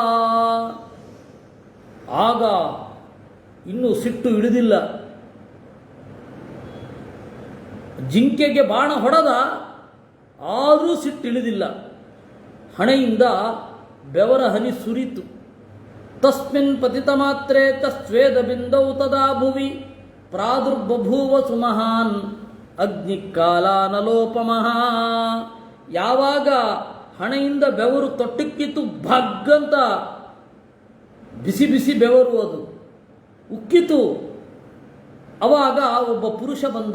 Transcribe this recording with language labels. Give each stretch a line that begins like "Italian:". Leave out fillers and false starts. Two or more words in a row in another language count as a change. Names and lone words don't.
Kannada: ಆಗ ಇನ್ನೂ ಸಿಟ್ಟು ಹಿಡಿದಿಲ್ಲ. ಜಿಂಕೆಗೆ ಬಾಣ ಹೊಡೆದ, ಆದರೂ ಸಿಟ್ಟು ಇಳಿದಿಲ್ಲ. ಹಣೆಯಿಂದ ಬೆವರ ಹನಿ ಸುರಿತು.
Sanskrit: ತಸ್ಮಿನ್ ಪತಿತ ಮಾತ್ರೇ ಸ್ವೇದ ಬಿಂದೌ ತದಾ ಭುವಿ ಪ್ರಾದುರ್ಬಭೂವ ಸುಮಹಾನ್ ಅಗ್ನಿಕಾಲಾನಲೋಪಮಃ.
Kannada: ಯಾವಾಗ ಹಣೆಯಿಂದ ಬೆವರು ತೊಟ್ಟಿಕ್ಕಿತು, ಭಗ್ಗಂತ ಬಿಸಿ ಬಿಸಿ ಬೆವರು ಅದು ಉಕ್ಕಿತು. ಅವಾಗ ಒಬ್ಬ ಪುರುಷ ಬಂದ.